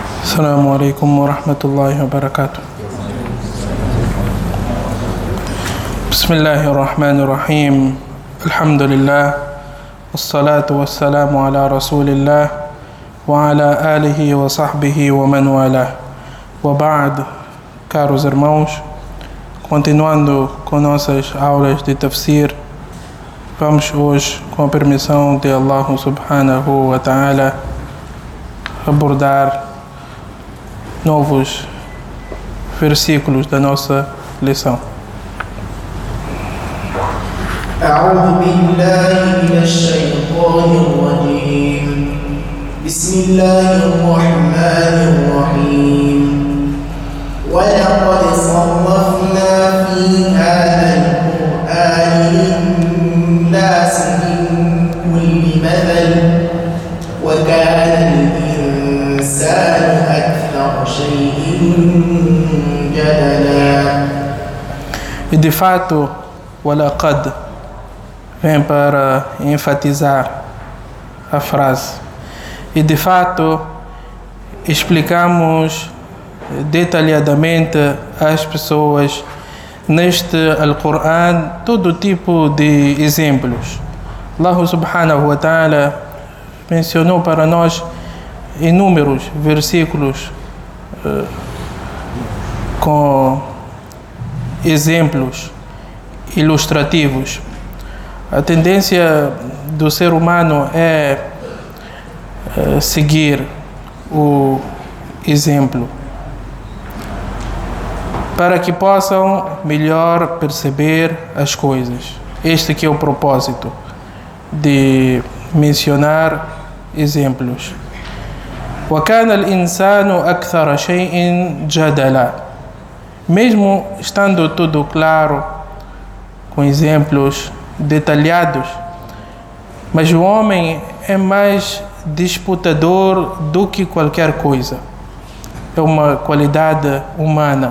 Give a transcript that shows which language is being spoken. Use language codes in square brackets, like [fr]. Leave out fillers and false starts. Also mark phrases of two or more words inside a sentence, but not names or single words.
[ar] السلام عليكم ورحمة الله وبركاته. بسم الله الرحمن الرحيم. الحمد لله والصلاة والسلام على رسول الله وعلى آله وصحبه ومن والاه. وبعد, [pt] caros irmãos, continuando com nossas aulas de tafsir, vamos hoje, com a permissão de Allah [ar] سبحانه وتعالى, [pt] abordar novos versículos da nossa lição. [ar] أعوذ بالله من الشيطان الرجيم. بسم الله الرحمن الرحيم. ولقد صرفنا في هذا القرآن للناس من كل مثل وكان الإنسان أكثر شيء جدلا. [pt] E de fato, walaqad vem para enfatizar a frase. E de fato, explicamos detalhadamente às pessoas neste Al-Qur'an todo tipo de exemplos. Allah [ar] سبحانه وتعالى [pt] mencionou para nós inúmeros versículos com exemplos ilustrativos. A tendência do ser humano é seguir o exemplo para que possam melhor perceber as coisas. Este que é o propósito de mencionar exemplos. [ar] وَكَانَ الْإِنسَانُ أَكْثَرَ شَيْءٍ جَدَلًا. [pt] Mesmo estando tudo claro, com exemplos detalhados, mas o homem é mais disputador do que qualquer coisa. É uma qualidade humana.